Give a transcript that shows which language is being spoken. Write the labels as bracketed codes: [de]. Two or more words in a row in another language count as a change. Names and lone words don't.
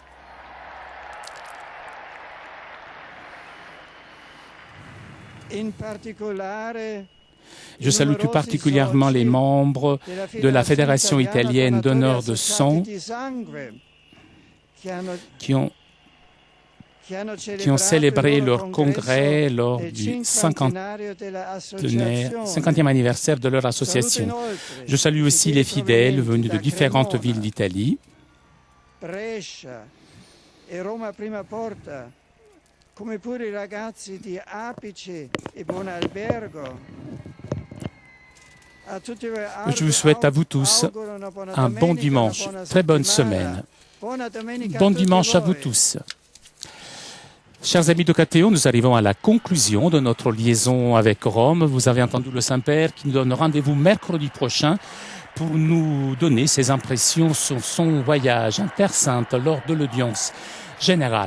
[fr] Je salue tout particulièrement les membres de la Fédération italienne donneurs de sang qui ont qui ont célébré leur congrès lors du 50e anniversaire de leur association. Je salue aussi les fidèles venus de différentes villes d'Italie. [it] Brescia e Roma Prima Porta, come pure i ragazzi di Apice e Buon Albergo. [fr] Je vous souhaite à vous tous un bon dimanche, très bonne semaine. Bon dimanche à vous tous. Chers amis de KTO, nous arrivons à la conclusion de notre liaison avec Rome. Vous avez entendu le Saint-Père qui nous donne rendez-vous mercredi prochain pour nous donner ses impressions sur son voyage en Terre Sainte lors de l'audience générale.